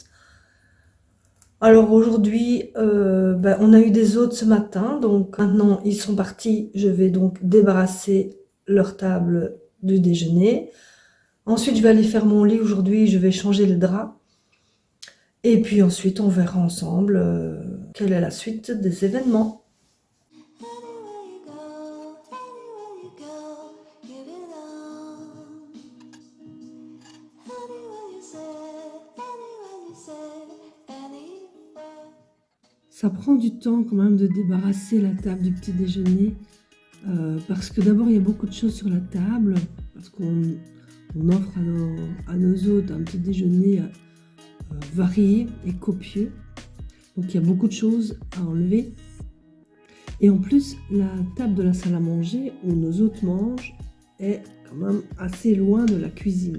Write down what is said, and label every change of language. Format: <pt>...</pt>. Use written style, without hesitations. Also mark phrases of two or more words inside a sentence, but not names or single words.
<fr>Alors aujourd'hui, on a eu des hôtes ce matin, donc maintenant ils sont partis. Je vais donc débarrasser leur table du déjeuner. Ensuite, je vais aller faire mon lit aujourd'hui, je vais changer le drap. Et puis ensuite, on verra ensemble quelle est la suite des événements.</fr> <en>Anywhere you go, anywhere you go, give it all. Anywhere you say, anywhere.</en> <fr>Ça prend du temps quand même de débarrasser la table du petit déjeuner parce que d'abord il y a beaucoup de choses sur la table parce qu'on offre à nos hôtes un petit déjeuner varié et copieux. Donc il y a beaucoup de choses à enlever. Et en plus, la table de la salle à manger où nos hôtes mangent est quand même assez loin de la cuisine.</fr>